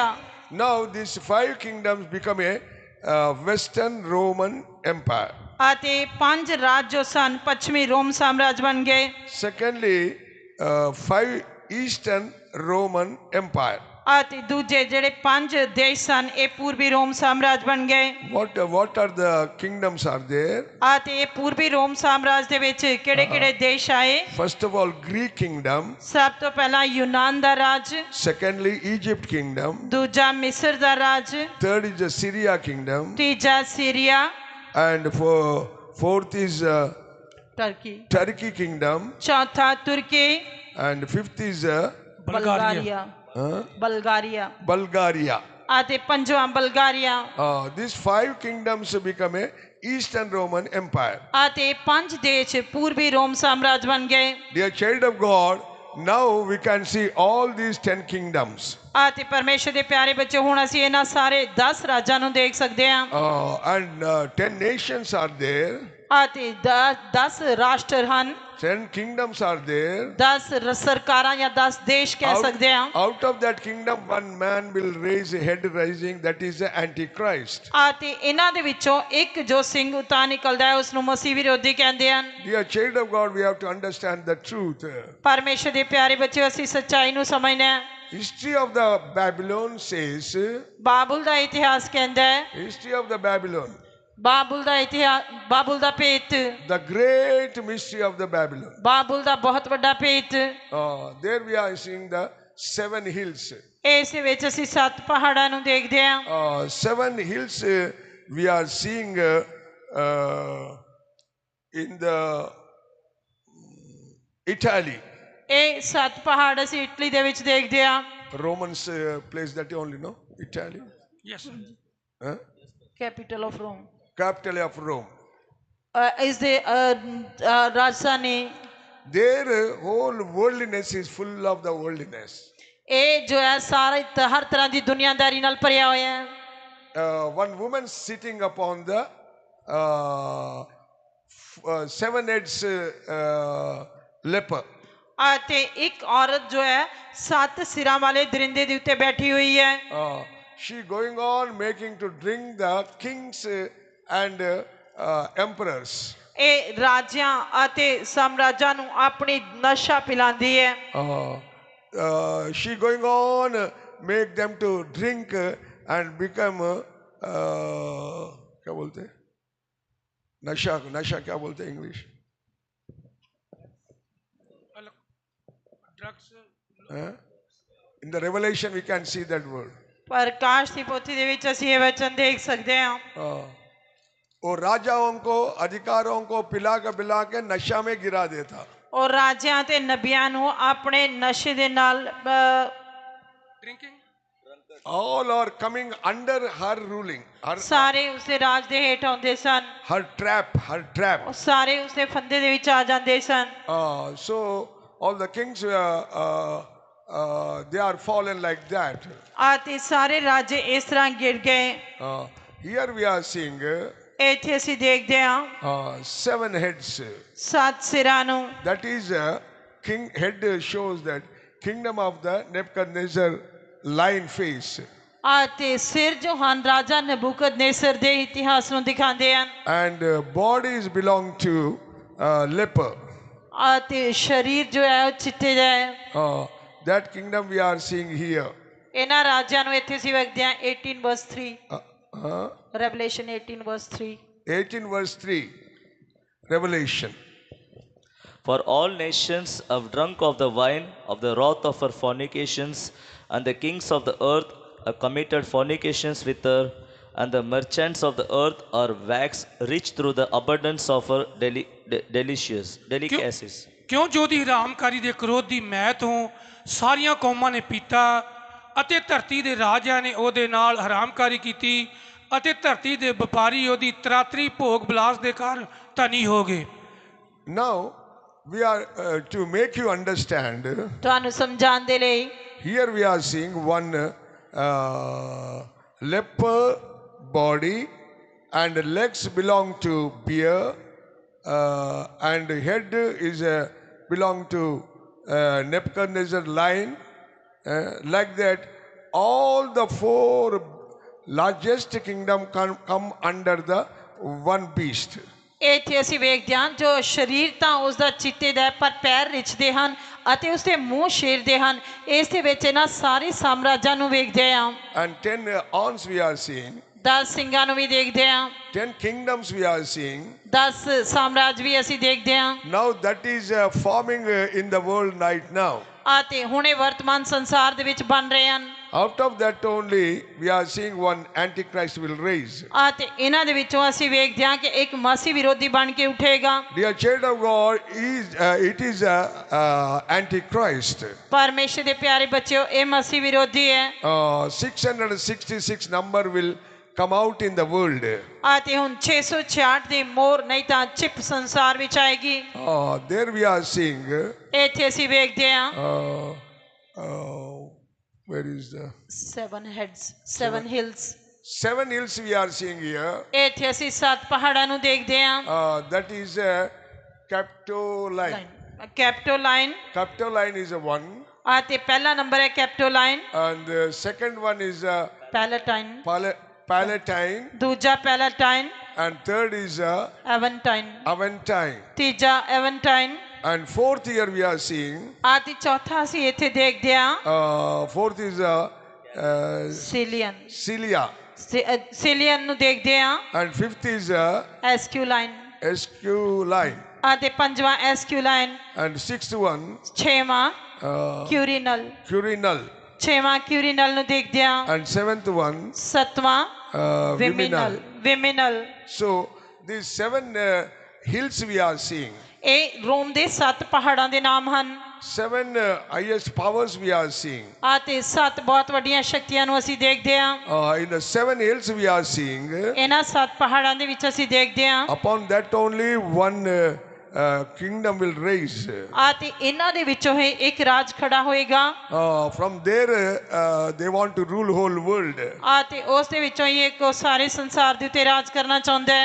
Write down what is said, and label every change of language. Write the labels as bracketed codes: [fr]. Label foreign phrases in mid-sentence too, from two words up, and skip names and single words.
[en] Now these 5 kingdoms become a Western Roman Empire. [pa] ਅਤੇ 5 ਰਾਜ ਜੋ ਸਨ ਪੱਛਮੀ ਰੋਮ ਸਾਮਰਾਜ ਬਣ ਗਏ। [en] Secondly, 5 Eastern Roman Empire. [pa] ਅਤੇ ਦੂਜੇ ਜਿਹੜੇ 5 ਦੇਸ਼ ਸਨ ਇਹ ਪੂਰਬੀ ਰੋਮ ਸਾਮਰਾਜ ਬਣ ਗਏ। [en] What are the kingdoms are there? [pa] ਅਤੇ ਇਹ ਪੂਰਬੀ ਰੋਮ ਸਾਮਰਾਜ ਦੇ ਵਿੱਚ ਕਿਹੜੇ ਕਿਹੜੇ ਦੇਸ਼ ਆਏ? [en] First of all, Greek kingdom. [pa] ਸਭ ਤੋਂ ਪਹਿਲਾਂ ਯੂਨਾਨ ਦਾ ਰਾਜ, [en] Secondly, Egypt kingdom. [pa] ਦੂਜਾ ਮਿਸਰ ਦਾ ਰਾਜ, [en] Third is the Syria kingdom. [pa] ਤੀਜਾ ਸੀਰੀਆ, [en] And fourth is [pa] ਟਰਕੀ, [en] Turkey kingdom. [pa] ਚੌਥਾ ਤੁਰਕੀ, [en] And fifth is [pa] ਬਲਗਾਰੀਆ, ਬਲਗਾਰੀਆ, [en] Bulgaria. [pa] ਅਤੇ ਪੰਜਵਾਂ ਬਲਗਾਰੀਆ। [en] These 5 kingdoms become a Eastern Roman Empire. [pa] ਅਤੇ 5 ਦੇਸ਼ ਪੂਰਬੀ ਰੋਮ ਸਾਮਰਾਜ ਬਣ ਗਏ। [en] Dear child of God, now we can see all these 10 kingdoms. [pa] ਅਤੇ ਪਰਮੇਸ਼ਰ ਦੇ ਪਿਆਰੇ ਬੱਚੇ ਹੁਣ ਅਸੀਂ ਇਹਨਾਂ ਸਾਰੇ 10 ਰਾਜਾਂ ਨੂੰ ਦੇਖ ਸਕਦੇ ਹਾਂ। [en] And 10 nations are there. [pa] ਅਤੇ 10 ਰਾਸ਼ਟਰ ਹਨ, [en] 10 kingdoms are there. [pa] 10 ਸਰਕਾਰਾਂ ਜਾਂ 10 ਦੇਸ਼ ਕਹਿ ਸਕਦੇ ਹਾਂ। [en] Out of that kingdom, one man will raise a head rising, that is the Antichrist. [pa] ਅਤੇ ਇਹਨਾਂ ਦੇ ਵਿੱਚੋਂ ਇੱਕ ਜੋ ਸਿੰਘ ਉਤਾਂ ਨਿਕਲਦਾ ਹੈ ਉਸ ਨੂੰ ਮਸੀਹ ਵਿਰੋਧੀ ਕਹਿੰਦੇ ਹਨ। [en] Dear child of God, we have to understand the truth. [pa] ਪਰਮੇਸ਼ਰ ਦੇ ਪਿਆਰੇ ਬੱਚੇ ਅਸੀਂ ਸੱਚਾਈ ਨੂੰ ਸਮਝਣਾ ਹੈ। [en] History of the Babylon says, [pa] ਬਾਬੁਲ ਦਾ ਇਤਿਹਾਸ ਕਹਿੰਦਾ ਹੈ, [en] history of the Babylon, [pa] ਬਾਬੁਲ ਦਾ ਇਤਿਹਾਸ, ਬਾਬੁਲ ਦਾ ਭੇਤ, [en] the great mystery of the Babylon. [pa] ਬਾਬੁਲ ਦਾ ਬਹੁਤ ਵੱਡਾ ਭੇਤ। [en] There we are seeing the 7 hills. [pa] ਇਸ ਵਿੱਚ ਅਸੀਂ 7 ਪਹਾੜਾਂ ਨੂੰ ਦੇਖਦੇ ਹਾਂ। [en] 7 hills we are seeing in the Italy. [pa] ਇਹ 7 ਪਹਾੜ ਅਸੀਂ ਇਟਲੀ ਦੇ ਵਿੱਚ ਦੇਖਦੇ ਹਾਂ। [en] Romans place that only, no? Italy. Yes. Huh? Capital of Rome, Capital of Rome. [pa] ਇਸ ਦੇ ਰਾਜਧਾਨੀ। [en] Their whole worldliness is full of the worldliness. [pa] ਇਹ ਜੋ ਹੈ ਸਾਰੇ ਹਰ ਤਰ੍ਹਾਂ ਦੀ ਦੁਨੀਆਦਾਰੀ ਨਾਲ ਭਰਿਆ ਹੋਇਆ ਹੈ। [en] One woman sitting upon the 7 heads leper. [pa] ਅਤੇ ਇੱਕ ਔਰਤ ਜੋ ਹੈ 7 ਸਿਰਾਂ ਵਾਲੇ ਦਰਿੰਦੇ ਦੇ ਉੱਤੇ ਬੈਠੀ ਹੋਈ ਹੈ। [en] She going on making to drink the kings and emperors. [pa] ਇਹ ਰਾਜਿਆਂ ਅਤੇ ਸਾਮਰਾਜਾਂ ਨੂੰ ਆਪਣੀ ਨਸ਼ਾ ਪਿਲਾਉਂਦੀ ਹੈ। [en] She going on make them to drink and become [hi] क्या बोलते हैं? नशा क्या बोलते हैं इंग्लिश? [en] Drugs. In the Revelation we can see that word. [pa] ਪ੍ਰਕਾਸ਼ ਦੀ ਪੋਥੀ ਦੇ ਵਿੱਚ ਅਸੀਂ ਇਹ ਵਚਨ ਦੇਖ ਸਕਦੇ ਹਾਂ। [hi] और राजाओं को अधिकारों को पिला के नशा में गिरा देता। [pa] ਉਹ ਰਾਜਿਆਂ ਤੇ ਨਬੀਆਂ ਨੂੰ ਆਪਣੇ ਨਸ਼ੇ ਦੇ ਨਾਲ [en] Drinking. All are coming under her ruling. [pa] ਸਾਰੇ ਉਸਦੇ ਰਾਜ ਦੇ ਹੇਠ ਆਉਂਦੇ ਸਨ। [en] Her trap. [pa] ਉਹ ਸਾਰੇ ਉਸਦੇ ਫੰਦੇ ਦੇ ਵਿੱਚ ਆ ਜਾਂਦੇ ਸਨ। [en] So all the kings they are fallen like that. [pa] ਅਤੇ ਸਾਰੇ ਰਾਜੇ ਇਸ ਤਰ੍ਹਾਂ ਗਿਰ ਗਏ। [en] Here we are seeing [pa] ਇੱਥੇ ਅਸੀਂ ਦੇਖਦੇ ਹਾਂ [en] 7 heads. [pa] 7 ਸਿਰਾਂ ਨੂੰ। [en] That is king head shows that kingdom of the Nebuchadnezzar lion face. [pa] ਅਤੇ ਸਿਰ ਜੋ ਹਨ ਰਾਜਾ ਨਬੂਕਦਨੇਸਰ ਦੇ ਇਤਿਹਾਸ ਨੂੰ ਦਿਖਾਉਂਦੇ ਹਨ। [en] And bodies belong to leper. [pa] ਅਤੇ ਸਰੀਰ ਜੋ ਹੈ ਉਹ ਚਿੱਟੇ ਦਾ ਹੈ। [en] That kingdom we are seeing here. [pa] ਇਹਨਾਂ ਰਾਜਿਆਂ ਨੂੰ ਇੱਥੇ ਅਸੀਂ ਵੇਖਦੇ ਹਾਂ [en] 18 verse 3, Revelation 18 verse 3। 18 verse 3, Revelation. For all nations have drunk of the wine of the wrath of her fornications, and the kings of the earth have committed fornications with her, and the merchants of the earth are waxed rich through the abundance of her delicacies. [pa] ਕਿਉਂ ਜੋ ਦੀ ਹਰਾਮਕਾਰੀ ਦੇ ਕ੍ਰੋਧ ਦੀ ਮੈ ਤੋਂ ਸਾਰੀਆਂ ਕੌਮਾਂ ਨੇ ਪੀਤਾ, ਅਤੇ ਧਰਤੀ ਦੇ ਰਾਜਿਆਂ ਨੇ ਉਹਦੇ ਨਾਲ ਹਰਾਮਕਾਰੀ ਕੀਤੀ, ਅਤੇ ਧਰਤੀ ਦੇ ਵਪਾਰੀ ਉਹਦੀ ਤਰਾਤਰੀ ਭੋਗ ਬਿਲਾਸ ਦੇ ਕਾਰਨ ਧਨੀ ਹੋ ਗਏ। [en] Now we are to make you understand. [pa] ਤੁਹਾਨੂੰ ਸਮਝਾਉਣ ਦੇ ਲਈ [en] Here we are seeing one leper body, and legs belong to bear, and head is belong to Nebuchadnezzar lion. Like that, all the 4 largest kingdom come under the one beast. [pa] ਇੱਥੇ ਅਸੀਂ ਵੇਖਦੇ ਹਾਂ ਜੋ ਸਰੀਰ ਤਾਂ ਉਸ ਦਾ ਚੀਤੇ ਦਾ ਹੈ, ਪਰ ਪੈਰ ਰਿੱਛਦੇ ਹਨ ਅਤੇ ਉਸਦੇ ਮੂੰਹ ਸ਼ੇਰ ਦੇ ਹਨ। ਇਸ ਦੇ ਵਿੱਚ ਇਹਨਾਂ ਸਾਰੇ ਸਾਮਰਾਜਾਂ ਨੂੰ ਵੇਖਦੇ ਹਾਂ। [en] And 10 horns we are seeing. [pa] 10 ਸਿੰਘਾਂ ਨੂੰ ਵੀ ਦੇਖਦੇ ਹਾਂ। [en] 10 kingdoms we are seeing. [pa] 10 ਸਾਮਰਾਜ ਵੀ ਅਸੀਂ ਦੇਖਦੇ ਹਾਂ। [en] Now that is forming in the world right now. [pa] ਅਤੇ ਹੁਣ ਇਹ ਵਰਤਮਾਨ ਸੰਸਾਰ ਦੇ ਵਿੱਚ ਬਣ ਰਹੇ ਹਨ। [en] Out of that only we are seeing one antichrist will raise. [pa] ਅਤੇ ਇਹਨਾਂ ਦੇ ਵਿੱਚੋਂ ਅਸੀਂ ਵੇਖਦੇ ਹਾਂ ਕਿ ਇੱਕ ਮਸੀਹ ਵਿਰੋਧੀ ਬਣ ਕੇ ਉੱਠੇਗਾ। [en] Dear child of God, it is antichrist. [pa] ਪਰਮੇਸ਼ਰ ਦੇ ਪਿਆਰੇ ਬੱਚਿਓ, ਇਹ ਮਸੀਹ ਵਿਰੋਧੀ ਹੈ। [en] 666 number will come out in the world. [pa] ਅਤੇ ਹੁਣ 666 ਦੀ ਮੋਹਰ ਨਹੀਂ ਤਾਂ ਚਿਪ ਸੰਸਾਰ ਵਿੱਚ ਆਏਗੀ। [en] There we are seeing. [pa] ਇੱਥੇ ਅਸੀਂ ਵੇਖਦੇ ਹਾਂ [en] Where is the 7 heads, 7 hills। 7 hills we are seeing here. [pa] ਇੱਥੇ ਅਸੀਂ 7 ਪਹਾੜਾਂ ਨੂੰ ਦੇਖਦੇ ਹਾਂ। [en] That is Capitoline. [pa] ਕੈਪਟੋਲਾਈਨ, [en] Capitoline is a one, [pa] ਅਤੇ ਪਹਿਲਾ ਨੰਬਰ ਹੈ ਕੈਪਟੋਲਾਈਨ। [en] and the second one is [pa] ਪੈਲੇਟਾਈਨ, [en] Palatine, [pa] ਦੂਜਾ ਪੈਲੇਟਾਈਨ, [en] and third is [pa] ਐਵਨਟਾਈਨ, [en] Aventine, [pa] ਤੀਜਾ ਐਵਨਟਾਈਨ, [en] and fourth here we are seeing. [pa] ਅਤੇ ਚੌਥਾ ਅਸੀਂ ਇੱਥੇ ਦੇਖਦੇ ਹਾਂ [en] Fourth is [pa] ਸੀਲੀਅਨ, [en] Cilia, [pa] ਸੀਲੀਅਨ ਨੂੰ ਦੇਖਦੇ ਹਾਂ। [en] and fifth is [pa] ਐਸਕਿਊਲਾਈਨ, [en] Esculine, [pa] ਅਤੇ ਪੰਜਵਾਂ ਐਸਕਿਊਲਾਈਨ, [en] and sixth one [pa] ਛੇਵਾਂ uh, ਕਿਊਰੀਨਲ, [en] Curinal, [pa] ਛੇਵਾਂ ਕਿਊਰੀਨਲ ਨੂੰ ਦੇਖਦੇ ਹਾਂ। [en] and seventh one [pa] ਸੱਤਵਾਂ [en] Viminal. [pa] ਵਿਮਿਨਲ। [en] So these 7 hills we are seeing. [pa] ਇਹ ਰੋਮ ਦੇ 7 ਪਹਾੜਾਂ ਦੇ ਨਾਮ ਹਨ। [en] 7 highest powers we are seeing. [pa] ਅਤੇ 7 ਬਹੁਤ ਵੱਡੀਆਂ ਸ਼ਕਤੀਆਂ ਨੂੰ ਅਸੀਂ ਦੇਖਦੇ ਹਾਂ। [en] In the 7 hills we are seeing. [pa] ਇਹਨਾਂ 7 ਪਹਾੜਾਂ ਦੇ ਵਿੱਚ ਅਸੀਂ ਦੇਖਦੇ ਹਾਂ। [en] Upon that only one kingdom will raise. [pa] ਅਤੇ ਇਹਨਾਂ ਦੇ ਵਿੱਚੋਂ ਹੀ ਇੱਕ ਰਾਜ ਖੜਾ ਹੋਏਗਾ। [en] From there they want to rule whole world. [pa] ਅਤੇ ਉਸ ਦੇ ਵਿੱਚੋਂ ਹੀ ਇੱਕ ਉਹ ਸਾਰੇ ਸੰਸਾਰ ਦੇ ਉੱਤੇ ਰਾਜ ਕਰਨਾ ਚਾਹੁੰਦਾ ਹੈ।